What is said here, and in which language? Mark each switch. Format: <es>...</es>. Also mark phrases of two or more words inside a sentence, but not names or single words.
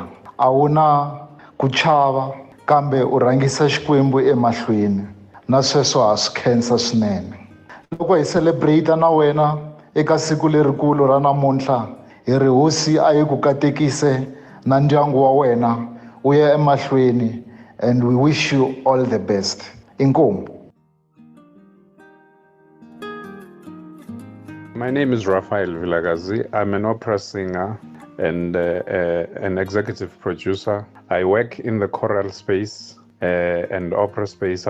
<ts>A wu na ku chava kambe u rhangisa Xikwembu emahlweni, na sweswo ha swi khensa swinene. Loko hi celebrate na wena eka siku lerikulu ra namuntlha, hi ri hosi a yi ku katekise na ndyangu wa wena u ya emahlweni,</ts> <en>and we wish you all the best. Inkomu. My name is Raphael Vilagazi. I'm an opera singer and an executive producer. I work in the choral space and opera space.</en>